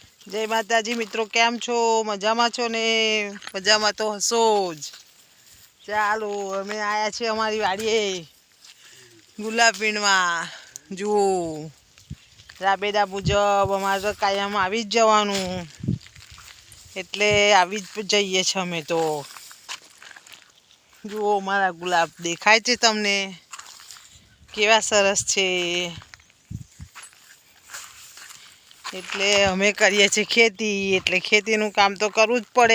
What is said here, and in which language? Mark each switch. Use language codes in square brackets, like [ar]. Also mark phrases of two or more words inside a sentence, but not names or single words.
[gu] જય માતાજી મિત્રો, કેમ છો? મજામાં છો ને? મજામાં તો હશો જ। ચાલો અમે આયા છે અમારી વાડીએ ગુલાબ વીણવા। જુઓ રાબેતા મુજબ અમારે તો કાયમ આવી જ જવાનું, એટલે આવી જ જઈએ છે અમે તો। જુઓ મારા ગુલાબ દેખાય છે તમને કેવા સરસ છે। એટલે અમે કરીએ છીએ ખેતી, એટલે ખેતીનું કામ તો કરવું જ પડે।